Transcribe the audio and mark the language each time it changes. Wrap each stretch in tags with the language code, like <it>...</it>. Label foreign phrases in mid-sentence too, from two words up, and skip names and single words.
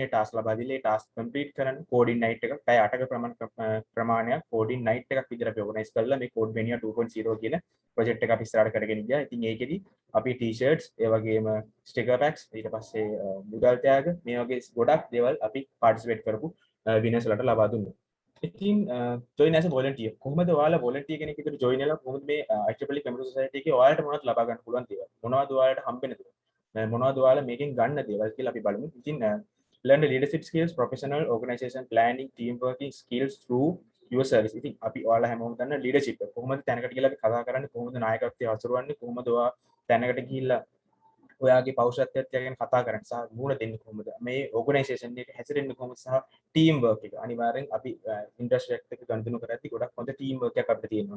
<si>ඒ task ලබා දීලා ඒ task complete කරන්න</si> <en>coding night</en> <si>එකක් පැය 8ක ප්‍රමාණයක්</si> <en>coding night</en> <si>එකක් විදිහට අපි organize කරලා මේ Codemania 2.0 කියන project එක අපි ඉස්සරහට කරගෙන ගියා. ඉතින් ඒකෙදි අපි t-shirts ඒ වගේම</si> <en>sticker packs</en> <si>ඊට පස්සේ මුදල් ත්‍යාග මේ වගේ ගොඩක් දේවල් අපි participate කරපු winners වලට ලබා දුන්නා. ඉතින්</si> <en>join as a volunteer</en> <si>කොහොමද ඔයාලා volunteer කෙනෙක් විදිහට join වෙලා කොහොමද මේ IEEE computer society එකේ ඔයාලට මොනවද ලබා ගන්න පුළුවන් දේවල් මොනවද ඔයාලට හම්බෙන දේවල් මොනවද ඔයාලා මේකෙන් ගන්න දේවල් කියලා අපි බලමු.</si> <en>ඉතින් learn the leadership skills, professional organization planning, team working skills through your service.</en> <si>ඉතින් අපි ඔයාලා හැමෝම දන්න leadership කොහොමද තැනකට ගිහලා අපි කතා කරන්නේ, කොහොමද නායකත්වය හසුරවන්නේ, කොහොමද ඔයා තැනකට ගිහිල්ලා ඔයාගේ පෞරුෂත්වයත් ගැන කතා කරන්න සහ මුණ දෙන්නේ කොහොමද, මේ ඕගනයිසේෂන් එකේ හැසිරෙන්නේ කොහොමද සහ</si> <en>team work</en> <si>එක. අනිවාර්යෙන් අපි ඉන්ඩස්ට්‍රි එකත් එක්ක ගනුදෙනු කරද්දී ගොඩක් හොඳ</si> <en>team work</en> <si>එකක් අපිට තියෙනවා.</si>